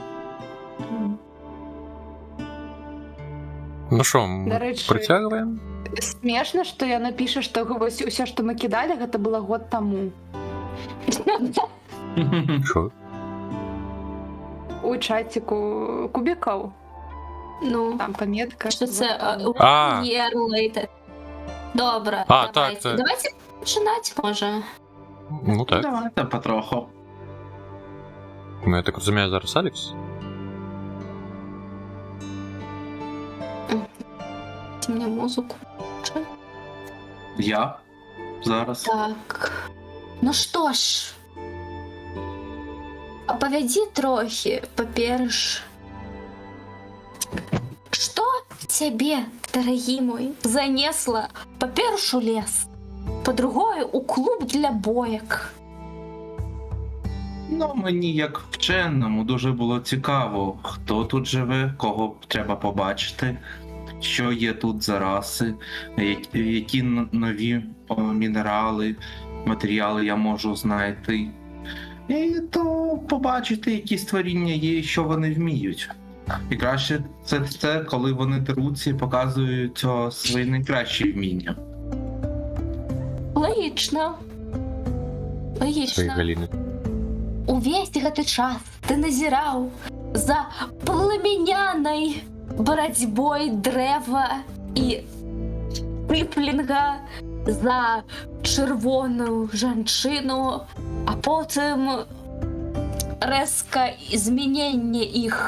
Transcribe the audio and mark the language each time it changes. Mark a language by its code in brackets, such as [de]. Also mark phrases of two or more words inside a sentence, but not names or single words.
[uk] Ну шо, [be] Дарэчы, працягваем? смешна, што яна піша, што вось усё, што мы кідалі, гэта было год таму. [uk] Шо? [be] У чаціку кубікаў. [uk] Ну, [be] Там памятка. [uk] що це... А. [en] Year later. [uk] Добре, А, давайте. так. Давайте починати, може. Ну так. Давайте потроху. Ну я так розумію, зараз Алекс? Ти мені музику. Я? Зараз. Так. [ru] Ну что ж, оповяди трохи, поперш. Что тебе, дорогий мой, занесло поперш у лес, по-другое у клуб для боек? [uk] Ну, мені, як вченому, дуже було цікаво, хто тут живе, кого треба побачити, що є тут за раси, які нові мінерали, матеріали я можу знайти. І то побачити, які створіння є і що вони вміють. І краще це коли вони деруться і показують свої найкращі вміння. Логічно. Свої Логічно. галіни. [be] Увесь гэты час ты назіраў за пламянянай барацьбой дрэва і піплінга за чырвоную жанчыну, а потым рэзка змяненне іх